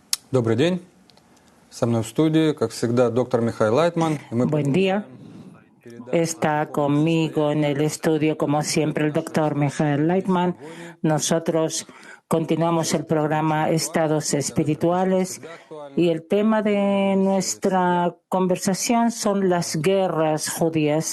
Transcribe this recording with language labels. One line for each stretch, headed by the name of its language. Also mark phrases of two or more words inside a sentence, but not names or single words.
Russian: Добрый день. Со мной в студии, как всегда, доктор Михаил Лайтман.
Spanish: Buen día. Está conmigo en el estudio, como siempre, el doctor Michael Leitman. Nosotros continuamos el programa Estados Espirituales y el tema de nuestra conversación son las guerras judías.